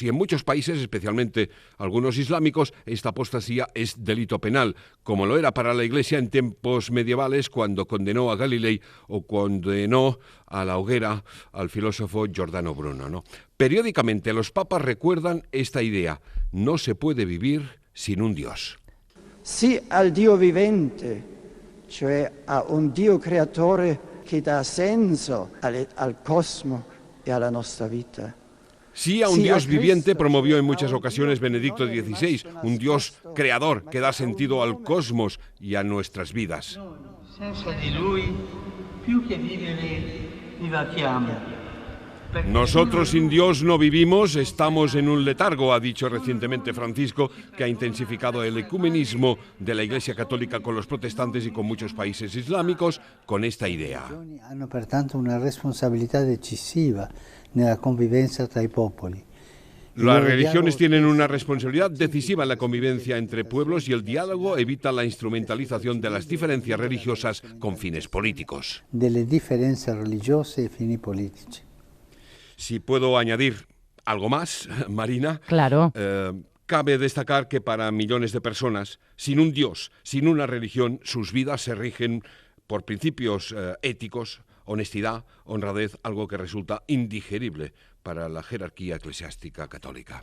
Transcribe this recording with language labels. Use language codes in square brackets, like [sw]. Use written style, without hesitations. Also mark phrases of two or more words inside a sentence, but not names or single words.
[es] Y en muchos países, especialmente algunos islámicos, esta apostasía es delito penal, como lo era para la Iglesia en tiempos medievales cuando condenó a Galilei o condenó a la hoguera al filósofo Giordano Bruno, ¿no? Periódicamente los papas recuerdan esta idea: no se puede vivir sin un Dios. [it] Sì al Dio vivente, cioè a un Dio creatore che dà senso al cosmo e alla nostra vita. [es] Sí a un Dios viviente promovió en muchas ocasiones Benedicto XVI, un Dios creador que da sentido al cosmos y a nuestras vidas. [it] Senza di lui, più che vivere, vivaciamo. [es] Nosotros sin Dios no vivimos, estamos en un letargo, ha dicho recientemente Francisco, que ha intensificado el ecumenismo de la Iglesia Católica con los protestantes y con muchos países islámicos con esta idea. [it] Hanno pertanto una responsabilità decisiva nella convivenza tra i popoli. [es] Las religiones tienen una responsabilidad decisiva en la convivencia entre pueblos y el diálogo evita la instrumentalización de las diferencias religiosas con fines políticos. [it] Delle differenze religiose e fini politici. [es] Si puedo añadir algo más, Marina. Claro. Cabe destacar que para millones de personas, sin un Dios, sin una religión, sus vidas se rigen por principios éticos, honestidad, honradez, algo que resulta indigerible para la jerarquía eclesiástica católica.